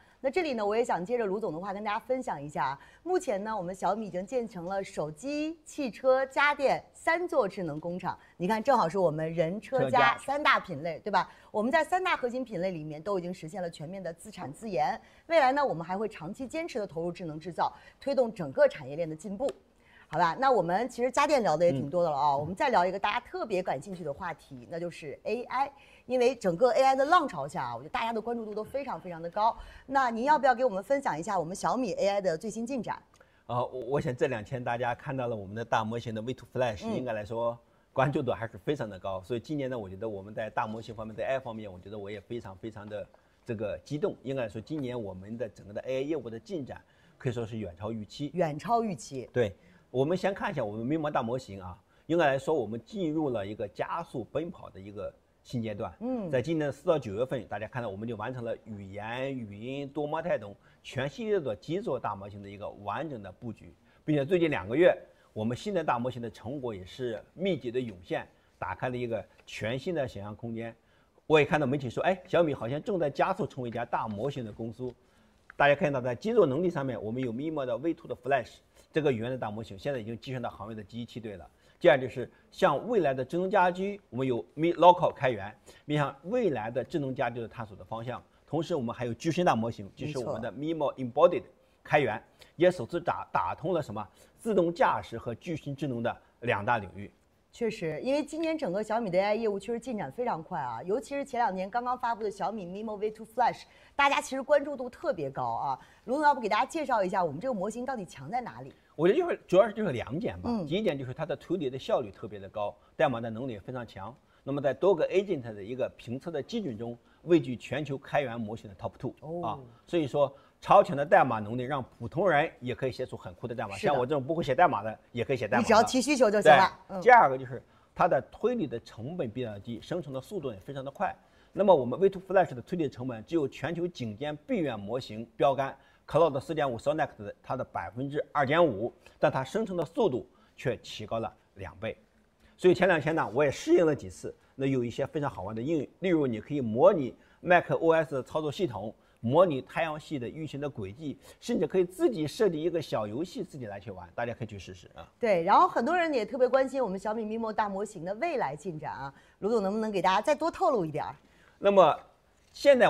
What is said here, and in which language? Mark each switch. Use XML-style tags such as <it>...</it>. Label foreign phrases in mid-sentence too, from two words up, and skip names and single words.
<zh>那這裡呢，我也想接着盧總的話跟大家分享一下。目前呢，我們小米已經建成了手機、汽車、家電3座智能工廠。你看，正好是我們人、車、家3大品類，對吧？我們在3大核心品類裡面都已經實現了全面的自產自研。未來呢，我們還會長期堅持的投入智能製造，推動整個產業鏈的進步。好吧，那我們其實家電聊的也挺多的了我們再聊一個大家特別感興趣的話題，那就是 AI。因為整個 AI 的浪潮下我覺得大家的關注度都非常非常的高。那您要不要給我們分享一下我們小米 AI 的最新進展？我想這2天大家看到了我們的大模型的 V2 Flash，應該來說關注度還是非常的高。所以今年呢，我覺得我們在大模型方面，在 AI 方面，我覺得我也非常非常的這個激動。應該來說，今年我們的整個的 AI 業務的進展可以說是遠超預期。遠超預期。對。我們先看一下我們 MiMo 大模型應該來說我們進入了一個加速奔跑的一個新階段。在今年4到9月份，大家看到我們就完成了語言、語音、多模態等全系列的幾座大模型的一個完整的布局，並且最近2個月，我們新的大模型的成果也是密集的湧現，打開了一個全新的想象空間。我也看到媒體說，小米好像正在加速成為一家大模型的公司。大家看到在基座能力上面，我們有 MiMo 的 V2 的 Flash。這個語言的大模型現在已經躋身到行業的第1梯隊了。第二就是像未來的智能家居，我們有 Mi Local 開源，面向未來的智能家居的探索的方向。同時我們還有具身大模型，就是我們的 MiMo Embodied 開源，也首次打通了什麼自動駕駛和具身智能的2大領域。確實，因為今年整個小米的 AI 業務確實進展非常快尤其是前2年剛剛發布的小米 MiMo V2 Flash， 大家其實關注度特別高盧總要不給大家介紹一下我們這個模型到底強在哪裡？我覺得主要就是2點吧。第一點就是它的推理的效率特別的高，代碼的能力也非常強。那麼在多個 agent 的一個評測的基準中，位居全球開源模型的 top 2所以說超強的代碼能力讓普通人也可以寫出很酷的代碼，像我這種不會寫代碼的也可以寫代碼。你只要提需求就行了。第二個就是它的推理的成本比較低，生成的速度也非常的快。那麼我們 V2 Flash 的推理成本只有全球頂尖閉源模型標杆 Cloud 4.5 Sonnet 的它的2.5%，但它生成的速度卻提高了2倍。所以前2天呢，我也試驗了幾次，那有一些非常好玩的應用，例如你可以模擬 macOS 的操作系統，模擬太陽系的運行的軌跡，甚至可以自己設計一個小遊戲自己來去玩，大家可以去試試對，然後很多人也特別關心我們小米 MiMo 大模型的未來進展盧總能不能給大家再多透露一點？</zh>